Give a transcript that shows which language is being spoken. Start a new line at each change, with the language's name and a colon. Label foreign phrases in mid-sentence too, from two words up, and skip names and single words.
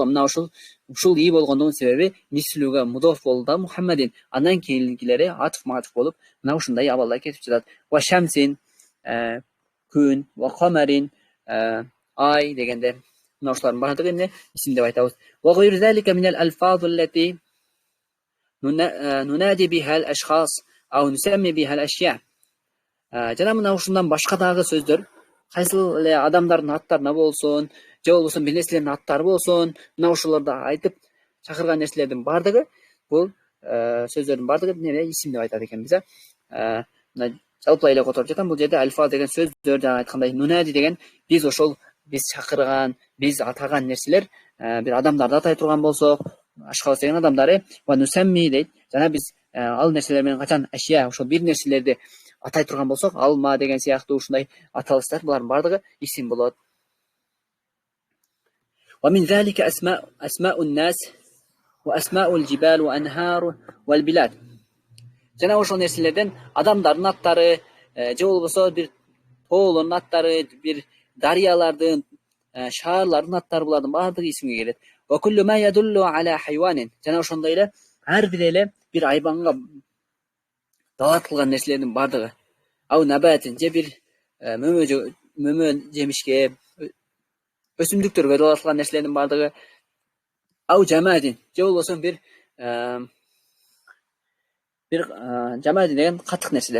Kyrgyz: Мына ушул ии болгондугунун себеби мислуга мудоф болду да Мухаммадин. Андан кийинкилери атыф болуп, мына ушундай абалда кетип жатат.
Arabic: وشمس
Kyrgyz: күн,
Arabic: وقمر
Kyrgyz: ай дегенде мына ушулардын бардыгы эмне, исим деп айтабыз.
Arabic: وغير ذلك من الألفاظ التي ننادي بها الأشخاص أو نسمي بها الأشياء.
Kyrgyz: Жана мына ушундан башка дагы сөздөр, кайсыл эле адамдардын аттарына болсун, же болбосо бир нерселердин аттары болсун, мына ушуларды айтып чакырган нерселердин бардыгы, бул сөздөрдүн бардыгы эмне, исим деп айтат экенбиз. Мына жалпылай эле которуп жатам. Бул жерде альфа деген сөздөр, жана айткандай нунади деген биз чакырган, биз атаган нерселер, бир адамдарды атай турган болсок, ашхас деген адамдары,
Arabic: ونسمي
Kyrgyz: дейт. Жана биз ал нерселер менен качан ашья, ошол бир нерселерди атай турган болсок, алма деген сыяктуу ушундай аталыштар, булардын бардыгы исим болот.
Arabic: ومن ذلك أسماء الناس وأسماء الجبال والأنهار والبلاد.
Kyrgyz: Жана ошол нерселерден адамдардын аттары, же болбосо бир тоолордун аттары, бир дарыялардын, шаарлардын аттары, булардын бардыгы исимге келет.
Arabic: وكل ما يدل على حيوان.
Kyrgyz: Жана ошондой эле ар бир эле бир айбанга далат кылган нерселердин бардыгы.
Arabic: أو نبات,
Kyrgyz: же бир мөмө жемишке, өсүмдүктөргө далат кылган нерселердин бардыгы.
Arabic: أو جماد,
Kyrgyz: же болбосо бир жамадин деген катык нерселер.